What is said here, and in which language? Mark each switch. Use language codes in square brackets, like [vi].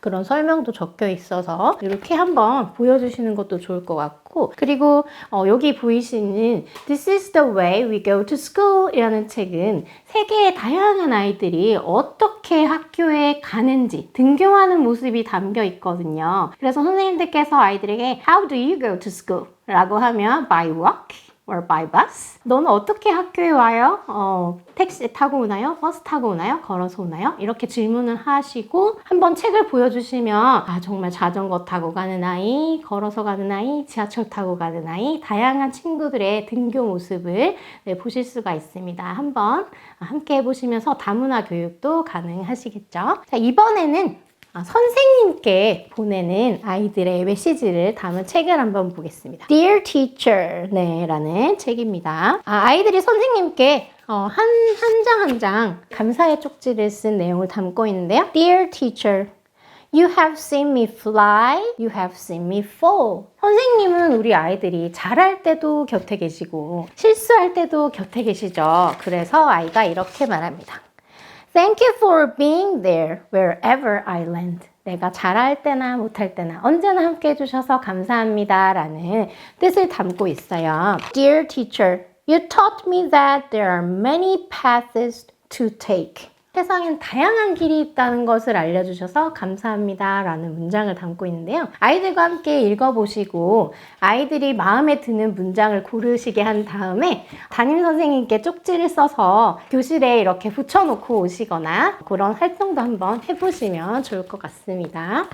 [ko] 그런 설명도 적혀 있어서 이렇게 한번 보여주시는 것도 좋을 것 같고, 그리고 여기 보이시는 This is the way we go to school 이라는 책은 세계의 다양한 아이들이 어떻게 학교에 가는지 등교하는 모습이 담겨 있거든요. 그래서 선생님들께서 아이들에게 [en] How do you go to school? [ko] 라고 하면 [en] by walk or by bus? [ko] 너는 어떻게 학교에 와요? 택시 타고 오나요? 버스 타고 오나요? 걸어서 오나요? 이렇게 질문을 하시고 한번 책을 보여주시면 정말 자전거 타고 가는 아이, 걸어서 가는 아이, 지하철 타고 가는 아이, 다양한 친구들의 등교 모습을 보실 수가 있습니다. 한번 함께 해보시면서 다문화 교육도 가능하시겠죠? 자, 이번에는 선생님께 보내는 아이들의 메시지를 담은 책을 한번 보겠습니다. Dear Teacher 라는 책입니다. 아이들이 선생님께 한 장 한 장 감사의 쪽지를 쓴 내용을 담고 있는데요. [en] Dear Teacher, You have seen me fly, you have seen me fall. [ko] 선생님은 우리 아이들이 잘할 때도 곁에 계시고 실수할 때도 곁에 계시죠. 그래서 아이가 이렇게 말합니다. [en] Thank you for being there wherever I land. [ko] 내가 잘할 때나 못할 때나 언제나 함께 해주셔서 감사합니다 라는 뜻을 담고 있어요. [en] Dear teacher, you taught me that there are many paths to take. [ko] 세상엔 다양한 길이 있다는 것을 알려주셔서 감사합니다 라는 문장을 담고 있는데요. 아이들과 함께 읽어보시고 아이들이 마음에 드는 문장을 고르시게 한 다음에 담임 선생님께 쪽지를 써서 교실에 이렇게 붙여놓고 오시거나 그런 활동도 한번 해보시면 좋을 것 같습니다.